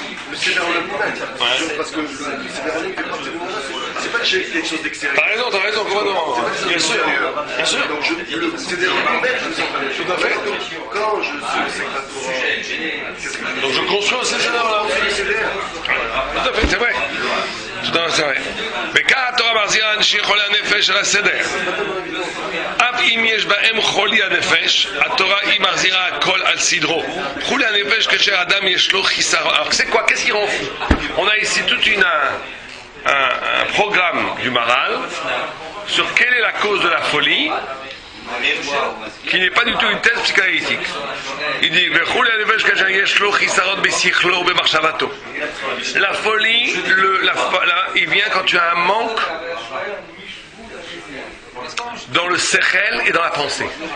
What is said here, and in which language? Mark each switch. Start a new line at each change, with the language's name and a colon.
French: Le sévère à la lui-même. Parce que le sévère à la lui-même, c'est pas quelque chose d'extérieur. T'as raison, complètement. Bien sûr. Donc, le sévère à lui-même, je me sens pas. Tout à fait. Quand je sais que la Torah. Donc je construis aussi ce sévère-là. Tout à fait, c'est vrai. Tout à fait, c'est vrai. Mais quand la Torah
Hebrew: מחזירה אנשי חולי הנפש של הסדר, אף אם יש בהם חולי הנפש, התורה היא מחזירה הכל על סדרו. חולי הנפש כאשר אדם יש לו חיסרון.
French: Alors c'est quoi? Qu'est-ce qui rend fou? On a ici tout un programme du Maral sur quelle est la cause de la folie qui n'est pas du tout une thèse psychanalytique. Il dit la folie, il vient quand tu as un manque dans le sechel et dans la pensée.